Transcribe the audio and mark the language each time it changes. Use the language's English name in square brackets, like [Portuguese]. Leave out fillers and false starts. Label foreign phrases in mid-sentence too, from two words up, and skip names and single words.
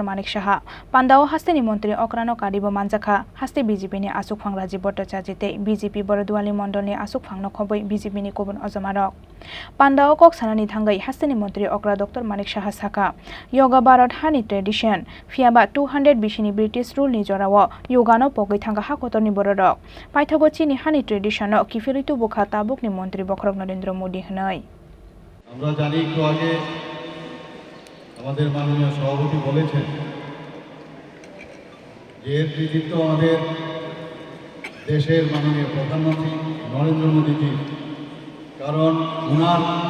[Kok Borok] Manik Shaha Panda o haste ni mantri okra no karibo manjakha haste BJP ni asuk phang raji bottajite BJP Borodwali Mondol ni asuk phang no khoboi BJP ni kobon azamarok Panda o kok sanani thangai haste ni mantri okra Dr. Manik Shaha saka yoga Bharat hani tradition fiaba 200 bishini [English] British rule [Kok Borok] ni jorawo yoga no pogoi thanga ha kotor ni bororok paithago Chini hani tradition no kifiritu bukha tabuk ni mantri bokrok Narendra Modi hnai [Bangla] আমরা জানি একটু আগে আমাদের মাননীয় সভাপতি বলেছেন যে এর কৃতিত্ব আমাদের দেশের মাননীয় প্রধানমন্ত্রী নরেন্দ্র মোদীজি কারণ ওনার